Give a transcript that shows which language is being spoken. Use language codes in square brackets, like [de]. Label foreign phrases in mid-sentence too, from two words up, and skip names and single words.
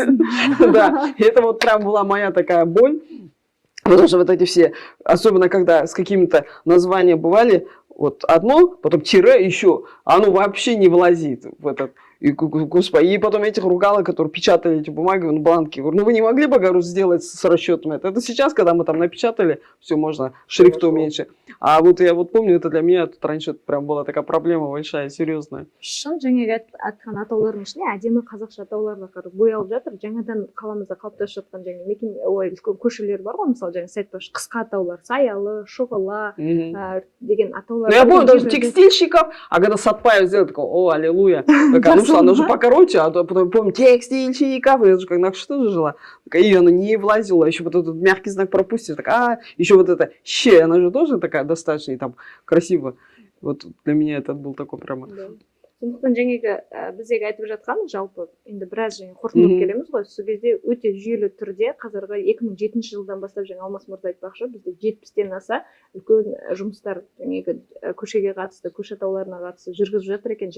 [ru] Да, и это вот прям была моя такая боль. Потому что вот эти все, особенно когда с какими-то названиями бывали, вот одно, потом тире еще, оно вообще не влазит в этот. И, господи, и потом этих ругала, которые печатали эти бумаги, ну, бланки. Говорю, ну вы не могли бы, говорю, сделать с расчетом это? Сейчас, когда мы там напечатали, все можно, шрифт уменьшить. А вот я вот помню, это для меня тут раньше это прям была такая проблема большая, серьезная. [kk] шын жаңағы айтқан атаулардың ішінде әдемі қазақша атаулар да боялып жатыр жаңадан қаламызда қалыптасып жатқан жаңағы мекен ой көшелер бар ғой мысалы жаңа айтпақшы қысқа атаулар саялы шұғыла деген атаулар [ru] Ну, я помню, даже текстильщиков, а когда Сатпаев сделал, такой, о, аллилуйя. Такая, ну что, она уже покороче, а то потом помню, текстильщиков, я же как на что же жила. Такая, и она не влазила, еще вот этот мягкий знак пропустишь, так, еще вот это щ, она же тоже такая достаточно и там красиво. Вот для меня это был такой прямо... Да. [kk] сондықтан жаңағы біздегі айтып жатқан жалпы енді біраз жаңа қорытындылап келеміз ғой, сол кезде өте жүйелі түрде қазіргі 2007 жылдан бастап жаңа Алмас мырза айтпақшы, бізде 70-тен аса үлкен жұмыстар жаңағы көшеге қатысты, көше атауларына қатысты жүргізіп жатыр екен.